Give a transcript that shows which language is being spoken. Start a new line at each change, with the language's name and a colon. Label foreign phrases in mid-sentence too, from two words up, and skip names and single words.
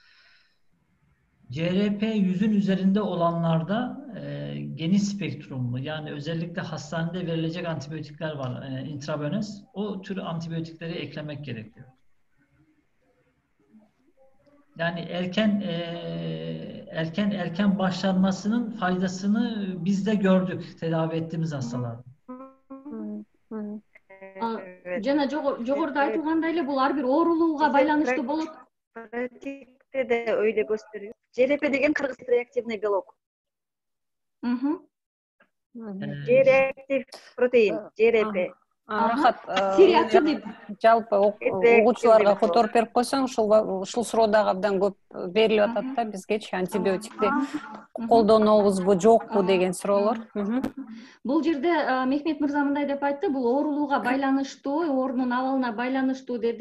Turkish: CRP 100'ün üzerinde olanlarda geniş spektrumlu yani özellikle hastanede verilecek antibiyotikler var intravenöz. O tür antibiyotikleri eklemek gerekiyor. Yani erken başlanmasının faydasını biz de gördük tedavi ettiğimiz hastalarda.
Kyrgyz: Жана жогоруда айтылгандай эле бул ар бир оорулууга байланыштуу болот.
Turkish: De öyle gösteriyor.
Kyrgyz: CRP деген кыргыз
Russian: реактивный белок.
Turkish: C-reaktif protein, CRP.
Kyrgyz: Жалпы окуучуларга которуп берип койсоң, ушул суроо дагы абдан көп берилип атат да бизгечи антибиотикти колдонобузбу, жокпу деген суроолор. Бул жерде Мехмет мырза мындай деп айтты, бул оорулууга байланыштуу, оорунун абалына байланыштуу деди.